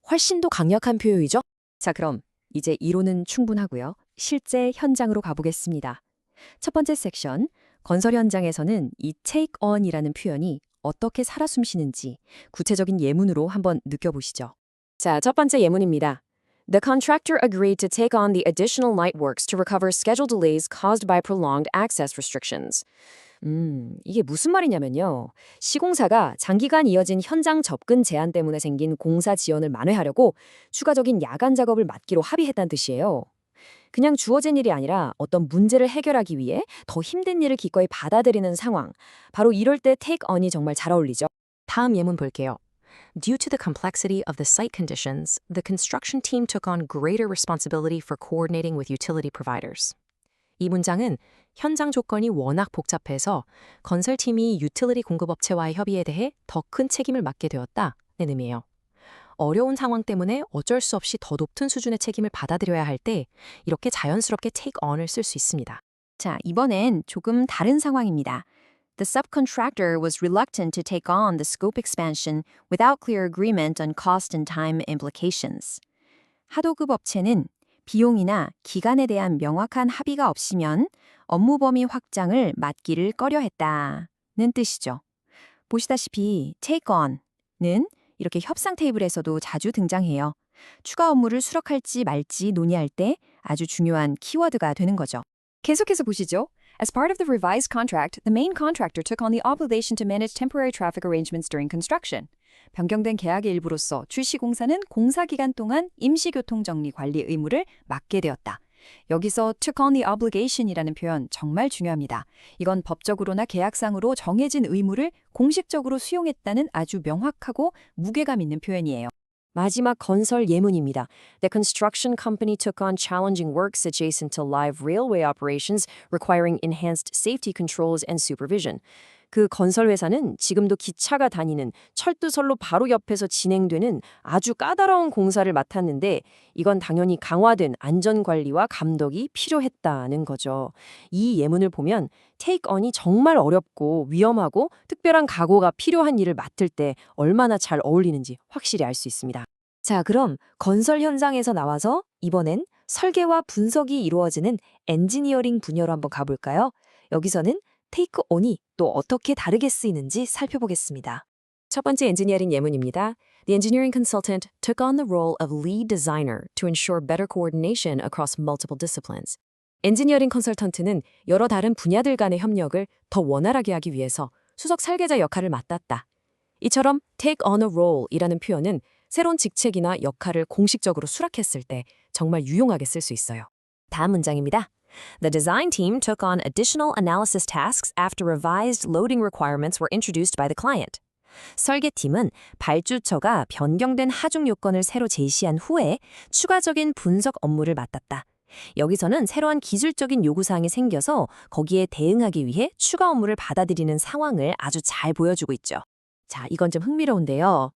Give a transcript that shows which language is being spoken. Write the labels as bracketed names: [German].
[Korean] 훨씬 더 강력한 표현이죠? 자, 그럼 이제 이론은 충분하고요. 실제 현장으로 가보겠습니다. 첫 번째 섹션, 건설 현장에서는 이 take on이라는 표현이 어떻게 살아 숨쉬는지 구체적인 예문으로 한번 느껴보시죠. 자, 첫 번째 예문입니다. [English] The contractor agreed to take on the additional night works to recover schedule delays caused by prolonged access restrictions. [Korean] 이게 무슨 말이냐면요. 시공사가 장기간 이어진 현장 접근 제한 때문에 생긴 공사 지연을 만회하려고 추가적인 야간 작업을 맡기로 합의했다는 뜻이에요. 그냥 주어진 일이 아니라 어떤 문제를 해결하기 위해 더 힘든 일을 기꺼이 받아들이는 상황. 바로 이럴 때 take on이 정말 잘 어울리죠. 다음 예문 볼게요. [English] Due to the complexity of the site conditions, the construction team took on greater responsibility for coordinating with utility providers. [Korean] 이 문장은 현장 조건이 워낙 복잡해서 건설팀이 유틸리티 공급업체와의 협의에 대해 더 큰 책임을 맡게 되었다는 의미예요. 어려운 상황 때문에 어쩔 수 없이 더 높은 수준의 책임을 받아들여야 할 때 이렇게 자연스럽게 take on을 쓸 수 있습니다. 자, 이번엔 조금 다른 상황입니다. [English] The subcontractor was reluctant to take on the scope expansion without clear agreement on cost and time implications. [Korean] 하도급 업체는 비용이나 기간에 대한 명확한 합의가 없으면 업무 범위 확장을 맡기를 꺼려했다는 뜻이죠. 보시다시피 take on는 이렇게 협상 테이블에서도 자주 등장해요. 추가 업무를 수락할지 말지 논의할 때 아주 중요한 키워드가 되는 거죠. 계속해서 보시죠. [English] As part of the revised contract, the main contractor took on the obligation to manage temporary traffic arrangements during construction. [Korean] 변경된 계약의 일부로서 출시공사는 공사 기간 동안 임시교통정리 관리 의무를 맡게 되었다. 여기서 [English] took on the obligation [Korean] 이라는 표현 정말 중요합니다. 이건 법적으로나 계약상으로 정해진 의무를 공식적으로 수용했다는 아주 명확하고 무게감 있는 표현이에요. 마지막 건설 예문입니다. [English] The construction company took on challenging works adjacent to live railway operations requiring enhanced safety controls and supervision. [Korean] 그 건설 회사는 지금도 기차가 다니는 철도선로 바로 옆에서 진행되는 아주 까다로운 공사를 맡았는데 이건 당연히 강화된 안전관리와 감독이 필요했다는 거죠. 이 예문을 보면 take on이 정말 어렵고 위험하고 특별한 각오가 필요한 일을 맡을 때 얼마나 잘 어울리는지 확실히 알 수 있습니다. 자, 그럼 건설 현장에서 나와서 이번엔 설계와 분석이 이루어지는 엔지니어링 분야로 한번 가볼까요? 여기서는 take on이 또 어떻게 다르게 쓰이는지 살펴보겠습니다. 첫 번째 엔지니어링 예문입니다. [English] The engineering consultant took on the role of lead designer to ensure better coordination across multiple disciplines. [Korean] 엔지니어링 컨설턴트는 여러 다른 분야들 간의 협력을 더 원활하게 하기 위해서 수석 설계자 역할을 맡았다. 이처럼 [English] take on a role [Korean] 이라는 표현은 새로운 직책이나 역할을 공식적으로 수락했을 때 정말 유용하게 쓸 수 있어요. 다음 문장입니다. [English] The design team took on additional analysis tasks after revised loading requirements were introduced by the client. [Korean] 설계팀은 발주처가 변경된 하중 요건을 새로 제시한 후에 추가적인 분석 업무를 맡았다. 여기서는 새로운 기술적인 요구사항이 생겨서 거기에 대응하기 위해 추가 업무를 받아들이는 상황을 아주 잘 보여주고 있죠. 자, 이건 좀 흥미로운데요.